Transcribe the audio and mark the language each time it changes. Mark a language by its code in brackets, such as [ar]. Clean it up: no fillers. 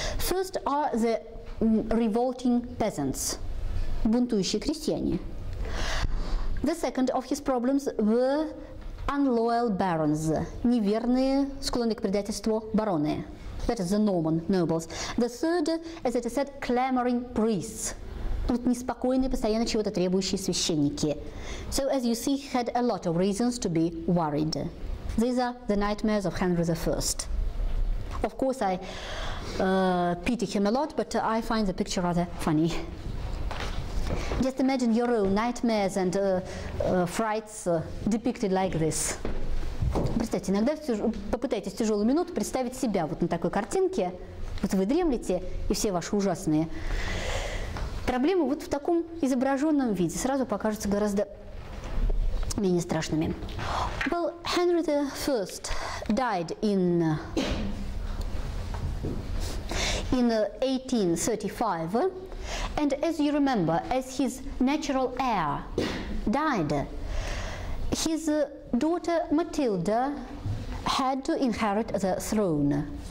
[en] First are the revolting peasants, [ru] бунтующие крестьяне. [en] The second of his problems were unloyal barons, [ru] неверные, склонные к предательству бароны. [en] That is the Norman nobles. The third, as it is said, clamoring priests. [ru] Вот неспокойные, постоянно чего-то требующие священники. [en] So as you see, he had a lot of reasons to be worried. These are the nightmares of Henry I. Of course, I pity him a lot, but I find the picture rather funny. Just imagine your own nightmares and frights depicted like this. [ru] Представьте, иногда попытайтесь в тяжелую минуту представить себя вот на такой картинке. Вот вы дремлете, и все ваши ужасные проблемы вот в таком изображенном виде сразу покажутся гораздо менее страшными. [en] Well, Henry I died in 1835, and as you remember, as his natural heir died, his daughter Matilda had to inherit the throne.